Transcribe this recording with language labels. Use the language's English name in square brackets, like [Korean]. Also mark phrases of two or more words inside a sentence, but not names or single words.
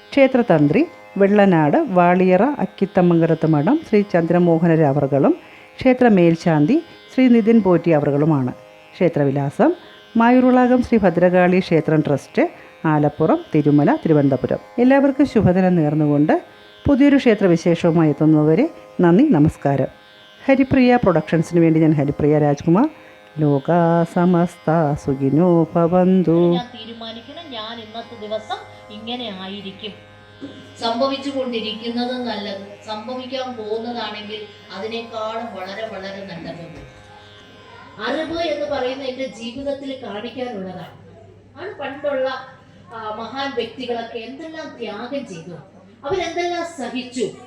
[Malayalam] ക്ഷേത്രതന്ത്രി വെള്ളനാട് വാളിയറ അക്കിത്തമംഗലത്ത് മഠം ശ്രീ ചന്ദ്രമോഹനര അവർകളും ക്ഷേത്ര മേൽശാന്തി ശ്രീ നിതിൻ പോറ്റി അവർകളുമാണ്. ക്ഷേത്രവിലാസം മായൂർവിളാകം ശ്രീ ഭദ്രകാളി ക്ഷേത്രം ട്രസ്റ്റ്, ആലപ്പുറം, തിരുമല, തിരുവനന്തപുരം. എല്ലാവർക്കും ശുഭദിനം നേർന്നുകൊണ്ട് പുതിയൊരു ക്ഷേത്രവിശേഷവുമായി എത്തുന്നതുവരെ നന്ദി, നമസ്കാരം. ഹരിപ്രിയ പ്രൊഡക്ഷൻസിന് വേണ്ടി ഞാൻ ഹരിപ്രിയ രാജ്കുമാർ. [Sanskrit] ലോകാ സമസ്ത സുഖിനോ ഭവന്തു. [Malayalam] തീരുമാനിക്കണം, ഞാൻ ഇന്നത്തെ ദിവസം ഇങ്ങനെ ആയിരിക്കും. സംഭവിച്ചുകൊണ്ടിരിക്കുന്നത് നല്ലത്, സംഭവിക്കാൻ പോകുന്നതാണെങ്കിൽ അതിനേക്കാളും വളരെ വളരെ നല്ലത്. അറിവ് എന്ന് പറയുന്നത് എന്റെ ജീവിതത്തിൽ കാണിക്കാനുള്ളതാണ്. ആണ് പണ്ടുള്ള മഹാൻ വ്യക്തികളൊക്കെ എന്തെല്ലാം ത്യാഗം ചെയ്തു, അവരെന്തെല്ലാം സഹിച്ചു.